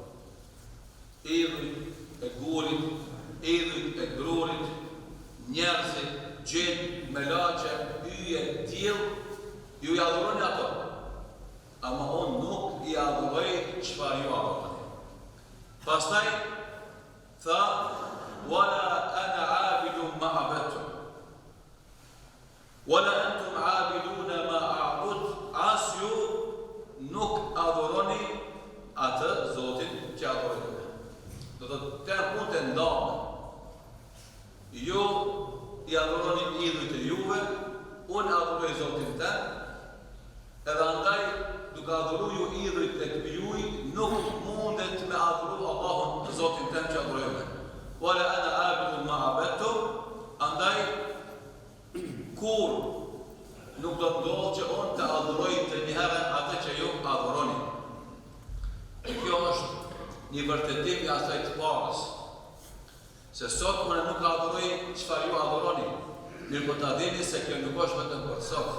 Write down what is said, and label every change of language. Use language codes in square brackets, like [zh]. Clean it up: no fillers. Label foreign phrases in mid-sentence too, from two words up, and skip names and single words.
[sq] Idhujt e gurit, idhujt e grurit, njerëzit, gjinë, melaçe, yje, diell, ju i adhuroni ato. Ama unë nuk i adhuroj çfarë ju adhuroni. Pastaj tha [ar] ولا أنا عابد ما عبدتم ولا أنتم عابدون ما أعبد, [sq] as ju nuk adhuroni atë Zotin që adhuroni. Do të tërë punë të ndame. Ju i adhuroni idhujt e juve, unë adhuroj Zotin tënë, edhe andaj duke adhuru ju idhujt e juj, nuk mundet me adhuru Allahun në Zotin tënë që adhurojme. [ar] ولا أنا عابد ما عبدتم, [sq] andaj kur nuk do të ndodhë që unë të adhuroj të njëherë atë që ju adhuroni. Kjo është një vërtetim i asaj të parës. Se sot unë nuk adhuroj çfarë ju adhuroni, mirë po ta dini se kjo nuk është vetëm për sot.